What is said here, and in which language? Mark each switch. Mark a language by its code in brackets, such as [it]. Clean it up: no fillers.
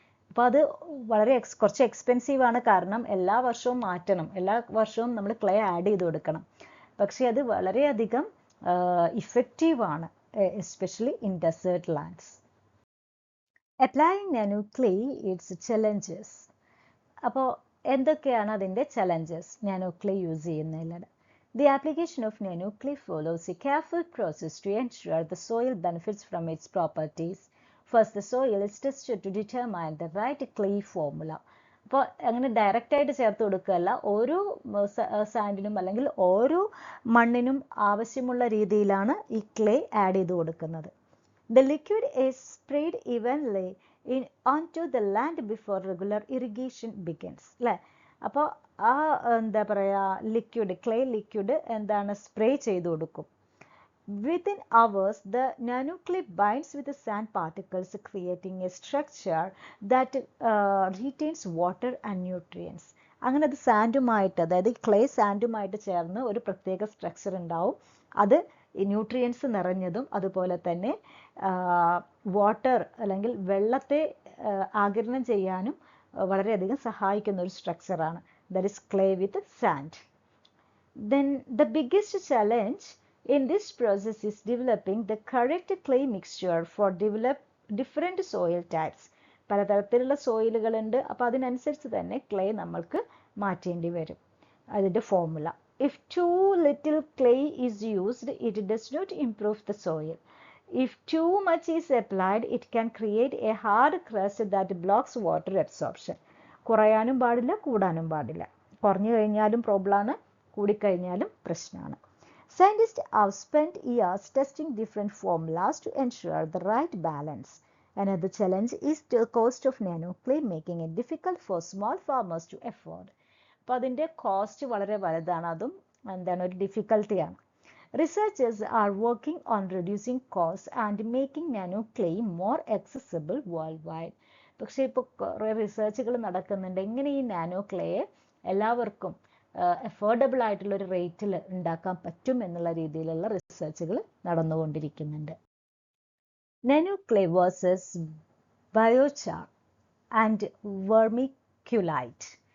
[ml] അപ്പോൾ അത് വളരെ കുറച്ച് എക്സ്പെൻസീവ് ആണ്, കാരണം എല്ലാ വർഷവും മാറ്റണം, എല്ലാ വർഷവും നമ്മൾ ക്ലേ ആഡ് ചെയ്ത് കൊടുക്കണം. പക്ഷേ അത് വളരെയധികം ഇഫക്റ്റീവാണ്, [en] Especially in desert lands. Applying nano clay its challenges. [ml] അപ്പോൾ എന്തൊക്കെയാണ് അതിൻ്റെ challenges nano clay use ചെയ്യുന്നതിലാണ്? [en] The application of nano clay follows a careful process to ensure the soil benefits from its properties. First, the soil is tested to determine the right clay formula. [ml] അപ്പോൾ അങ്ങനെ ഡയറക്റ്റായിട്ട് ചേർത്ത് കൊടുക്കുകയല്ല, ഓരോ സാൻഡിനും അല്ലെങ്കിൽ ഓരോ മണ്ണിനും ആവശ്യമുള്ള രീതിയിലാണ് ഈ ക്ലേ ആഡ് ചെയ്ത് കൊടുക്കുന്നത്. [en] The liquid is sprayed evenly onto the land before regular irrigation begins. [ml] അല്ലേ, അപ്പോൾ ആ എന്താ പറയുക ക്ലേ ലിക്വിഡ് എന്താണ് സ്പ്രേ ചെയ്ത് കൊടുക്കും. [en] Within hours, the nanoclay binds with the sand particles, creating a structure that retains water and nutrients. [ml] അങ്ങനെ അത് സാൻഡുമായിട്ട്, അതായത് ക്ലേ സാൻഡുമായിട്ട് ചേർന്ന് ഒരു പ്രത്യേക സ്ട്രക്ചർ ഉണ്ടാവും. അത് ന്യൂട്രിയൻസ് നിറഞ്ഞതും അതുപോലെ തന്നെ വാട്ടർ അല്ലെങ്കിൽ വെള്ളത്തെ ആഗിരണം ചെയ്യാനും വളരെയധികം സഹായിക്കുന്ന ഒരു സ്ട്രക്ചറാണ്. [en] That is clay with sand. Then the biggest challenge in this process is developing the correct clay mixture for different soil types. [ml] പലതരത്തിലുള്ള സോയിലുകളുണ്ട്. അപ്പോൾ അതിനനുസരിച്ച് തന്നെ ക്ലേ നമ്മൾക്ക് മാറ്റേണ്ടി വരും. അതിൻ്റെ formula: [en] if too little clay is used, it does not improve the soil. If too much is applied, it can create a hard crust that blocks water absorption. [ml] കുറയാനും പാടില്ല, കൂടാനും പാടില്ല. കുറഞ്ഞു കഴിഞ്ഞാലും പ്രോബ്ലമാണ്, കൂടിക്കഴിഞ്ഞാലും പ്രശ്നമാണ്. [en] Scientists have spent years testing different formulas to ensure the right balance. Another challenge is the cost of nanoclay, making it difficult for small farmers to afford. [ml] അപ്പോൾ അതിൻ്റെ കോസ്റ്റ് വളരെ വലുതാണ്, അതും ഒരു ഡിഫിക്കൽട്ടിയാണ്. [en] Researchers are working on reducing costs and making nanoclay more accessible worldwide. [ml] പക്ഷേ ഇപ്പോൾ കുറേ റിസർച്ചുകൾ നടക്കുന്നുണ്ട്, എങ്ങനെ ഈ നാനോ ക്ലേയെ എല്ലാവർക്കും അഫോർഡബിൾ ആയിട്ടുള്ള ഒരു റേറ്റിൽ ഉണ്ടാക്കാൻ പറ്റും എന്നുള്ള രീതിയിലുള്ള റിസർച്ചുകൾ നടന്നുകൊണ്ടിരിക്കുന്നുണ്ട്. [en] Nano clay versus biochar and vermiculite.